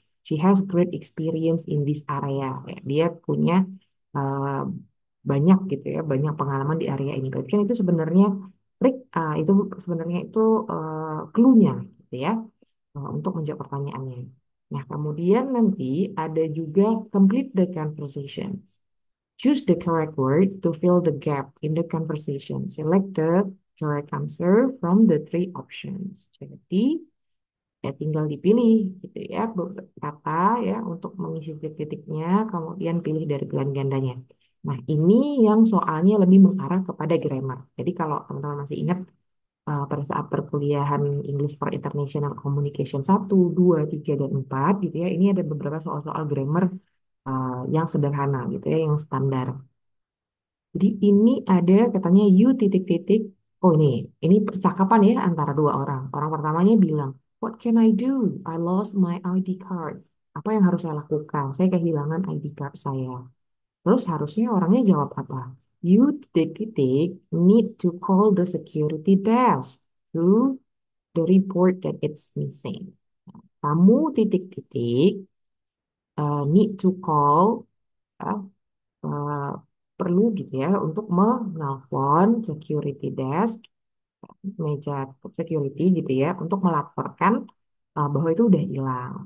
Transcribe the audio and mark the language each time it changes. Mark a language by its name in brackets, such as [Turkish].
[English] She has great experience in this area. [Indonesian] Ya, dia punya uh, banyak gitu ya, banyak pengalaman di area ini. Berarti kan itu sebenarnya trik itu sebenarnya itu clue-nya gitu ya untuk menjawab pertanyaannya. Nah, kemudian nanti ada juga complete the conversations. [English] Choose the correct word to fill the gap in the conversation. Select the correct answer from the three options. [Indonesian] Jadi, ya tinggal dipilih gitu ya beberapa kata ya untuk mengisi titik-titiknya kemudian pilih dari pilihan gandanya. Nah, ini yang soalnya lebih mengarah kepada grammar. Jadi kalau teman-teman masih ingat pada saat perkuliahan English for International Communication 1, 2, 3, dan 4 gitu ya, ini ada beberapa soal-soal grammar yang sederhana gitu ya, yang standar. Jadi ini ada katanya you titik-titik. Oh ini percakapan ya antara dua orang. Orang pertamanya bilang, [English] What can I do? I lost my ID card. [Indonesian] Apa yang harus saya lakukan? Saya kehilangan ID card saya. Terus harusnya orangnya jawab apa? [English] You [Indonesian] titik-titik [English] need to call the security desk to the report that it's missing. [Indonesian] Kamu titik-titik [English] need to call [Indonesian] uh, uh, perlu gitu ya untuk menelpon security desk, meja security gitu ya, untuk melaporkan bahwa itu udah hilang.